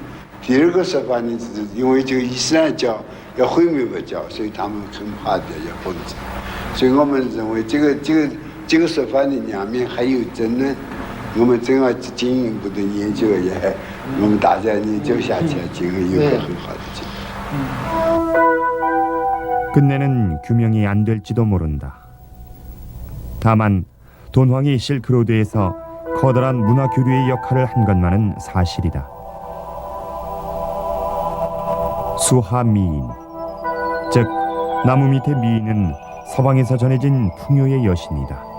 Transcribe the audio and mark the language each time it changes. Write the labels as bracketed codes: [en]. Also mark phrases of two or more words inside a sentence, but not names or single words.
[zh] 第二个说法呢，是因为这个伊斯兰教要毁灭佛教，所以他们很怕的要封止。所以我们认为这个说法呢，两面还有争论，我们正要进一步的研究也，我们大家研究下去，今后有个很好的结果。 [ko] 끝내는 규명이 안 될지도 모른다. 다만 돈황이 실크로드에서 커다란 문화 교류의 역할을 한 것만은 사실이다. 수하미인, 즉 나무 밑의 미인은 서방에서 전해진 풍요의 여신이다.